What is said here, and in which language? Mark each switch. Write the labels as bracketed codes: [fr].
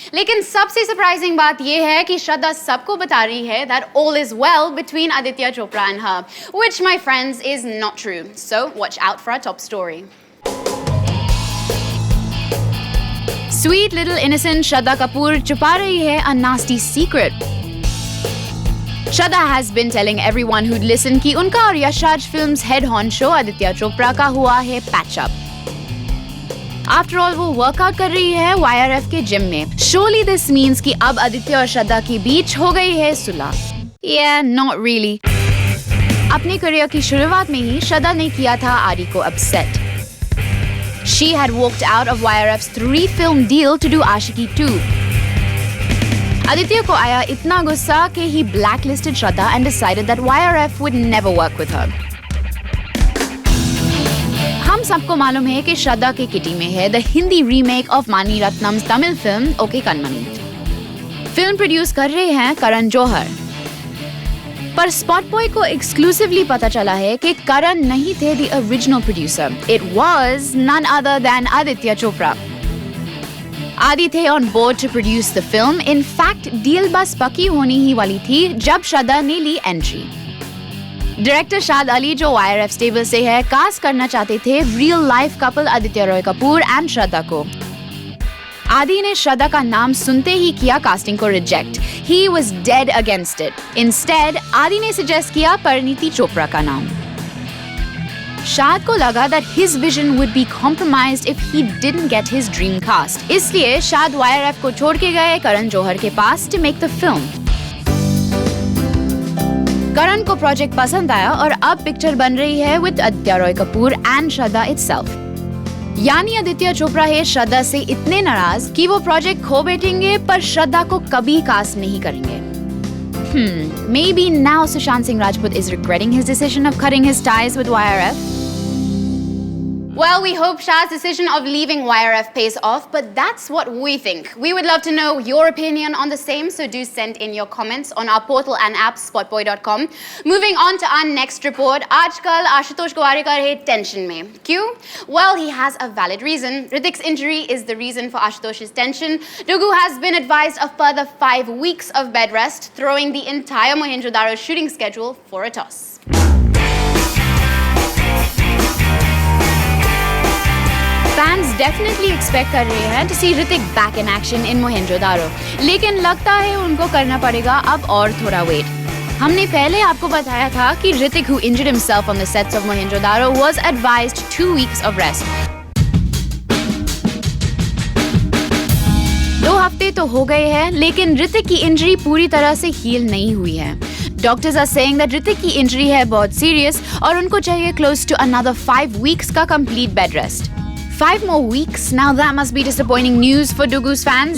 [hi] लेकिन सबसे surprising बात ये है कि Shraddha सबको बता रही है [en] that all is well between Aditya Chopra and her, which, my friends, is not true. So watch out for our top story. Sweet little innocent Shraddha Kapoor [hi] छुपा रही है [en] a nasty secret. Shraddha has been telling everyone who'd listen [hi] कि उनका और Yash Raj films head honcho Aditya Chopra का हुआ है patch up. [en] After all, [hi] वो वर्कआउट कर रही है YRF के जिम में. [en] Surely this means [hi] कि अब आदित्य और श्रद्धा के बीच हो गई है सुलह. [en] Yeah, not really. [hi] अपने करियर की शुरुआत में ही श्रद्धा ने किया था आदि को upset. [en] She had walked out of YRF's 3-film deal to do Aashiqui 2. [hi] Aditya को आया इतना गुस्सा कि [en] he blacklisted Shraddha and decided that YRF would never work with her. [hi] हम सबको मालूम है कि श्रद्धा के किटी में है [en] the Hindi remake of Mani Ratnam's Tamil film Okay Kanmani. [hi] Film produce कर रहे हैं करण जौहर. पर स्पॉटबॉय को एक्सक्लूसिवली पता चला है कि करण नहीं थे [en] the original producer. It was none other than Aditya Chopra. [hi] आदि थे [en] On board to produce the film. [hi] In fact deal बस पक्की होनी ही वाली थी जब श्रद्धा ने ली एंट्री. डायरेक्टर शाद अली, जो YRF स्टेबल से है, कास्ट करना चाहते थे real life couple Aditya Roy Kapoor and श्रद्धा को. आदि ने श्रद्धा का नाम सुनते ही किया कास्टिंग को reject. [en] He was dead against it. [hi] Instead आदि ने सजेस्ट किया परिणीति चोपड़ा का नाम. शाद को लगा [en] that his vision would be compromised if he didn't get his dream cast. [hi] इसलिए शाद YRF को छोड़ के गए करण जौहर के पास [en] to make the film. [hi] करण को प्रोजेक्ट पसंद आया और अब पिक्चर बन रही है with Aditya Roy Kapoor and Shraddha itself. यानी आदित्य चोपड़ा है श्रद्धा से इतने नाराज कि वो प्रोजेक्ट खो बैठेंगे पर श्रद्धा को कभी कास्ट नहीं करेंगे. [en] Maybe now Sushant Singh Rajput is regretting his decision of cutting his ties with YRF. Well, we hope Shah's decision of leaving YRF pays off, but that's what we think. We would love to know your opinion on the same, so do send in your comments on our portal and app spotboy.com. Moving on to our next report. [hi] आजकल आशुतोष गोवारिकर है tension में. क्यों? [en] Well, he has a valid reason. Hrithik's injury is the reason for Ashutosh's tension. Dugu has been advised of further 5 weeks of bed rest, throwing the entire Mohenjo-daro shooting schedule for a toss. Fans definitely expect [hi] कर रहे हैं [en] to see Hrithik back in action in Mohenjo-daro. [hi] लेकिन लगता है उनको करना पड़ेगा अब और थोड़ा वेट. हमने पहले आपको बताया था कि [en] Hrithik, who injured himself on the sets of Mohenjo-daro, was advised 2 weeks of rest. [hi] 2 हफ्ते तो हो गए हैं, लेकिन Hrithik की इंजरी पूरी तरह से हील नहीं हुई है. [en] Doctors are saying that [hi] Hrithik की इंजरी है बहुत सीरियस और उनको चाहिए [en] close to another 5 weeks का complete bed rest. 5 more weeks? Now that must be disappointing news for Dugu's fans.